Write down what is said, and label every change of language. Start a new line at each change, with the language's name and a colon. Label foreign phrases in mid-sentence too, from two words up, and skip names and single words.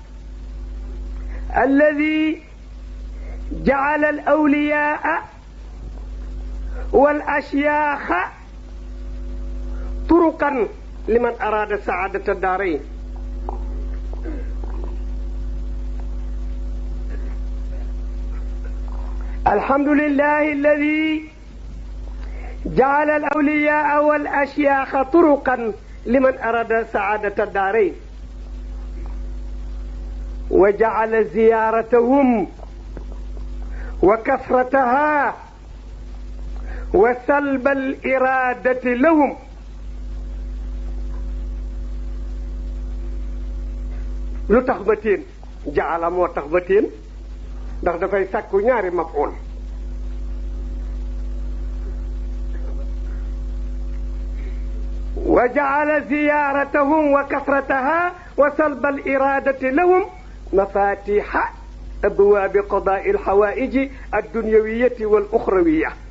Arabic: الذي جعل الأولياء والأشياخ طرقا لمن أراد سعادة الدارين الحمد لله الذي جعل الأولياء والأشياخ طرقا لمن أراد سعادة الدارين وجعل زيارتهم وكثرتها وسلب الإرادة لهم
Wolof: lu tax ba teen jaala moo tax ba teen ndax dafay sàkku ñaari maf'ul
Arabic: وجعل زيارتهم وكثرتها وسلب الإرادة لهم مفاتيح أبواب قضاء الحوائج الدنيوية والأخروية